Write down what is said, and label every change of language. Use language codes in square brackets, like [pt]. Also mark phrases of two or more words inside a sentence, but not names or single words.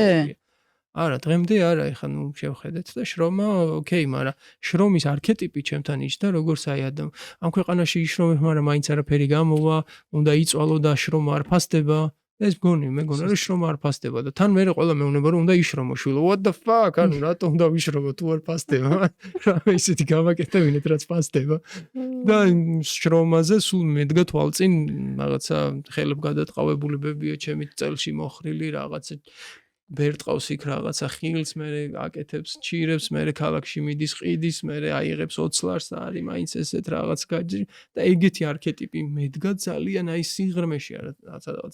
[ka] არა, დღემდე არა, ეხლა ნუ შევხედეთ და შრომა, ოკეი, მაგრამ შრომის არქეტიპი ჩემთან იჯდა, როგორც აი ამ ქვეყანაში იშრომებ, მაგრამ მაინც არაფერი გამოვა, უნდა იწვალო და შრომა არ ფასდება. ეს მეგონა რომ შრომა არ ფასდება და თან მერე ყველა მეუბნება რომ უნდა იშრომო შვილო. [en] What the fuck? [ka] ანუ რატო უნდა ვიშრომო თუ არ ფასდება? რა ისეთი გამაკეთებინეთ რაც ფასდება. და შრომაზე სულ მედგა თვალწინ რაღაცა ხელებ გადატყავებულებებია ჩემი წელში მოხრილი რაღაცა ბერტყავს იქ რაღაცა ხილს, მე აკეთებს, ჩირებს, მე ქალაქში მიდის, ყიდის, მე აიღებს ოცლარს და არის მაინც ესეთ რაღაც გაჯი და ეგეთი არქეტიპი მედგა ძალიან აი სიღრმეში რაღაცა